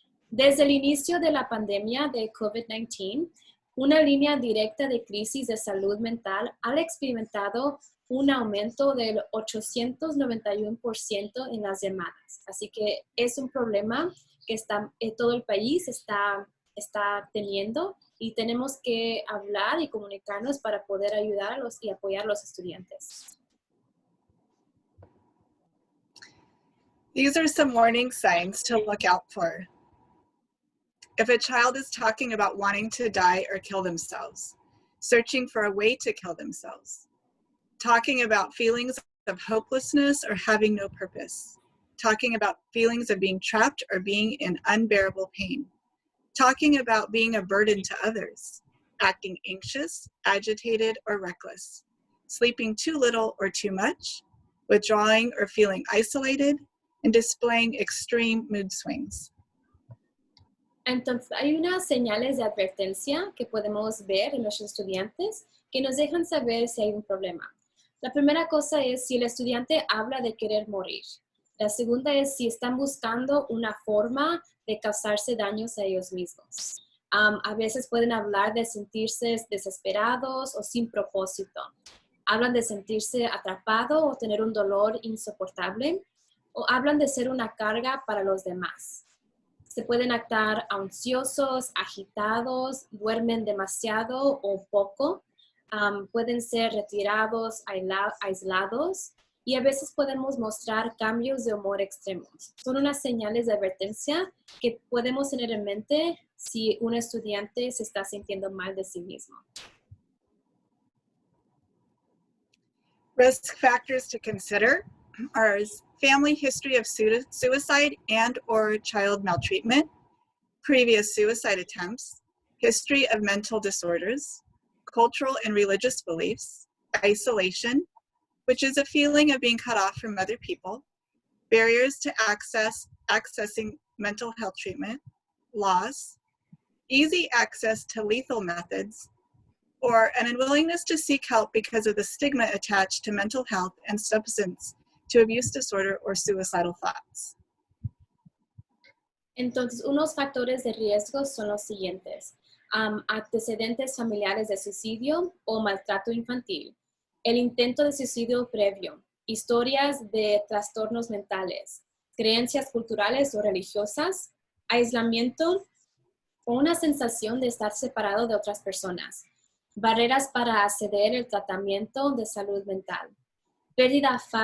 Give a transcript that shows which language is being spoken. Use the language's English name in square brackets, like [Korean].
[Spanish] Desde el inicio de la pandemia de COVID-19, una línea directa de crisis de salud mental ha experimentado un aumento del 891% en las llamadas. Así que es un problema que todo el país está teniendo y tenemos que hablar y comunicarnos para poder ayudarlos y apoyar a los estudiantes. [English] These are some warning signs to look out for. If a child is talking about wanting to die or kill themselves, searching for a way to kill themselves, talking about feelings of hopelessness or having no purpose, talking about feelings of being trapped or being in unbearable pain, talking about being a burden to others, acting anxious, agitated, or reckless, sleeping too little or too much, withdrawing or feeling isolated, and displaying extreme mood swings. [Spanish] Entonces, hay unas señales de advertencia que podemos ver en los estudiantes que nos dejan saber si hay un problema. La primera cosa es si el estudiante habla de querer morir. La segunda es si están buscando una forma de causarse daños a ellos mismos. A veces pueden hablar de sentirse desesperados o sin propósito. Hablan de sentirse atrapado o tener un dolor insoportable. O hablan de ser una carga para los demás. Se pueden estar ansiosos, agitados, duermen demasiado o poco. Pueden ser retirados, aislados y a veces podemos mostrar cambios de humor extremos. Son unas señales de advertencia que podemos tener en mente si un estudiante se está sintiendo mal de sí mismo. [English] Risk factors to consider are family history of suicide and or child maltreatment, previous suicide attempts, history of mental disorders, cultural and religious beliefs, isolation, which is a feeling of being cut off from other people, barriers to accessing mental health treatment, loss, easy access to lethal methods, or an unwillingness to seek help because of the stigma attached to mental health and substance to abuse disorder or suicidal thoughts. [Spanish] Entonces, unos factores de riesgo son los siguientes. Antecedentes familiares de suicidio o maltrato infantil, el intento de suicidio previo, historias de trastornos mentales, creencias culturales o religiosas, aislamiento o una sensación de estar separado de otras personas, barreras para acceder al tratamiento de salud mental, pérdida